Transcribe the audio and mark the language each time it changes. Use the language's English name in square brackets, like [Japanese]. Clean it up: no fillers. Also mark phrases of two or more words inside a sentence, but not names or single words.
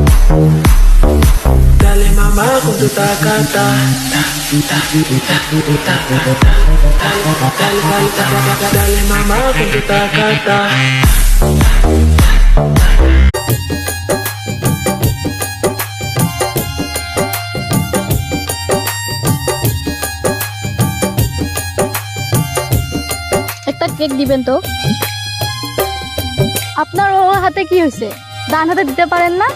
[Spanish] Dale mamá con tu tacata. Dale mamá con tu tacata. [Bangla] একটা কেক দিবেন তো। আপনার ও হাতে কি হয়েছে? ডান হাতে দিতে পারেন না?